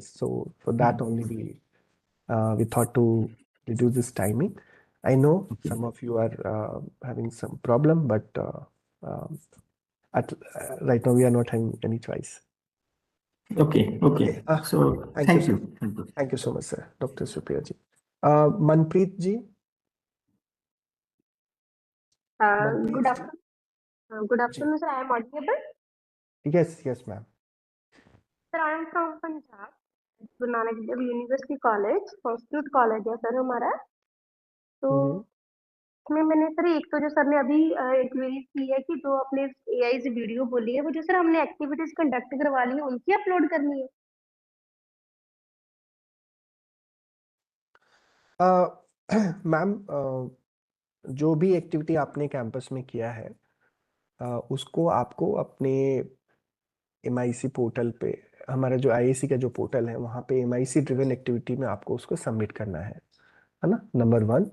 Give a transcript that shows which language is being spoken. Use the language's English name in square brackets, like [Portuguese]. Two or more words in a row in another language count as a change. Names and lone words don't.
[English] So for that only we thought to reduce this timing. I know some of you are having some problem, but um, right now we are not having any choice. Okay. Okay. So Thank thank you, you. sir. Thank you so much, sir. Dr. Supriya ji. Manpreet ji. Manpreet Good ji. afternoon. Good afternoon, sir. I am audible. Yes, yes, ma'am. Sir, I am from Punjab, Guru Nanak Dev University College, [Hindi] संस्कृत कॉलेज है सर हमारा. तो इसमें मैंने सर एक तो जो सर ने अभी क्वेरी की है कि जो अपने एआई से वीडियो बोली है वो जो सर हमने [English] activities conduct [Hindi] करवा ली है उनकी अपलोड करनी है. मैम, जो भी एक्टिविटी आपने कैंपस में किया है उसको आपको अपने MIC पोर्टल पे, हमारा जो IAC का जो पोर्टल है वहाँ पे MIC [English] driven activity [Hindi] में आपको उसको सबमिट करना है ना, नंबर 1.